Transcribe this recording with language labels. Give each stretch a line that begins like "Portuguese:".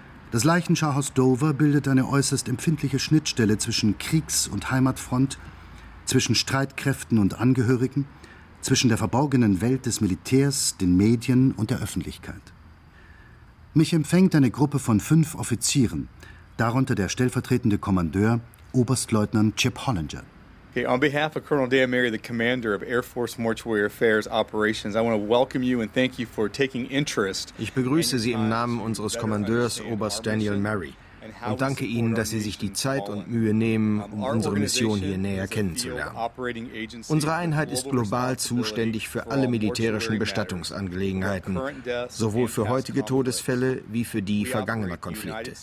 German: Das Leichenschauhaus Dover bildet eine äußerst empfindliche Schnittstelle zwischen Kriegs- und Heimatfront, zwischen Streitkräften und Angehörigen, zwischen der verborgenen Welt des Militärs, den Medien und der Öffentlichkeit. Mich empfängt eine Gruppe von 5 Offizieren, darunter der stellvertretende Kommandeur, Oberstleutnant Chip Hollinger.
English: Okay, on behalf of Colonel Dan Mary, the commander of Air Force Mortuary Affairs Operations, I want to welcome you and thank you for taking interest.
German: Ich begrüße Sie im Namen unseres Kommandeurs, Oberst Daniel Mary, und danke Ihnen, dass Sie sich die Zeit und Mühe nehmen, um unsere Mission hier näher kennenzulernen. Unsere Einheit ist global zuständig für alle militärischen Bestattungsangelegenheiten, sowohl für heutige Todesfälle wie für die vergangener Konflikte.